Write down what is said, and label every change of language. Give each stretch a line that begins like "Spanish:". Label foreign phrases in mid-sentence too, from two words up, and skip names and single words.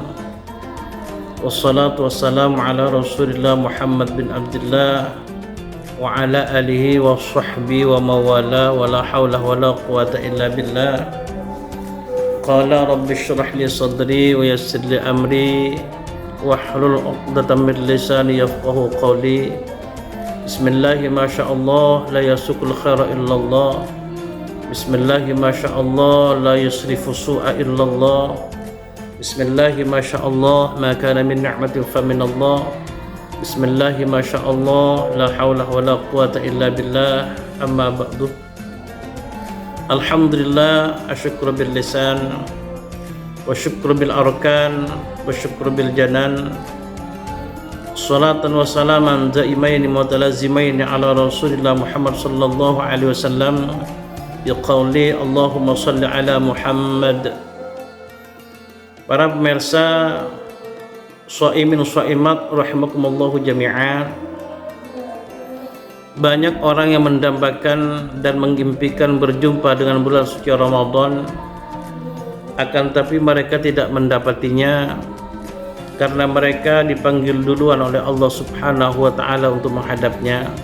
Arabic: والصلاة والسلام على رسول الله محمد بن عبد الله وعلى آله وصحبه ومن والاه ولا حول ولا قوة إلا بالله. قال رب اشرح لي صدري ويسر لي أمري واحلل عقدة من لساني يفقهوا قولي. بسم الله ما شاء الله لا يسوق الخير إلا الله. بسم الله ما شاء الله لا يصرف السوء إلا الله. بسم الله ما شاء الله ما كان من نعمة فمن الله. بسم الله ما شاء الله لا حول ولا قوة إلا بالله. أما بعد. الحمد لله، أشكر باللسان والشكر بالأركان والشكر بالجنان. صلاة وسلاما دائمين متلازمين على رسول الله محمد صلى الله عليه وسلم بقول اللهم صل على محمد.
Indonesian: Para pemirsa
Arabic: صائمين صائمات رحمكم الله جميعا,
Indonesian: banyak orang yang mendambakan dan mengimpikan berjumpa dengan bulan suci Ramadan, akan tapi mereka tidak mendapatinya karena mereka dipanggil duluan oleh
Arabic: الله سبحانه وتعالى
Indonesian: untuk menghadapnya.